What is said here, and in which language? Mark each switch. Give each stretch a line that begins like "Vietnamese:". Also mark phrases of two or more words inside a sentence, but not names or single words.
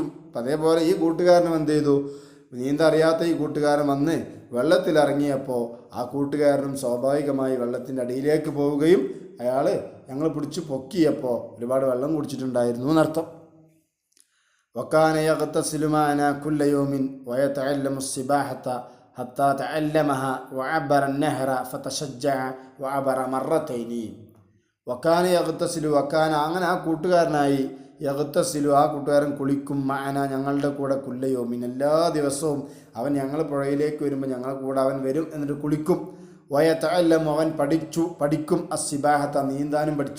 Malayalam: അപ്പം അതേപോലെ ഈ കൂട്ടുകാരനും എന്ത് ചെയ്തു, നീന്തറിയാത്ത ഈ കൂട്ടുകാരൻ വന്ന് വെള്ളത്തിലിറങ്ങിയപ്പോൾ ആ കൂട്ടുകാരനും സ്വാഭാവികമായി വെള്ളത്തിൻ്റെ അടിയിലേക്ക് പോവുകയും അയാൾ ഞങ്ങൾ പിടിച്ച് പൊക്കിയപ്പോൾ ഒരുപാട് വെള്ളം കുടിച്ചിട്ടുണ്ടായിരുന്നു എന്നർത്ഥം.
Arabic: وكان يغتسل معنا كل يوم ويتعلم السباحة حتى تعلمها وعبر النهر فتشجع وعبر مرتين. وكان يغتسل وكان
Malayalam: അങ്ങനെ ആ കൂട്ടുകാരനായി, യഗ്തസിലു ആ കൂട്ടുകാരൻ കുളിക്കും, മഅന ഞങ്ങളുടെ കൂടെ കുല്ലയോമിൻ എല്ലാ ദിവസവും അവൻ ഞങ്ങൾ പുഴയിലേക്ക് വരുമ്പോൾ ഞങ്ങളുടെ കൂടെ അവൻ വരും, എന്നിട്ട് കുളിക്കും. വയതഅല്ലമു അവൻ പഠിക്കും അസ്സിബാഹത്ത നീന്താനും പഠിച്ചു.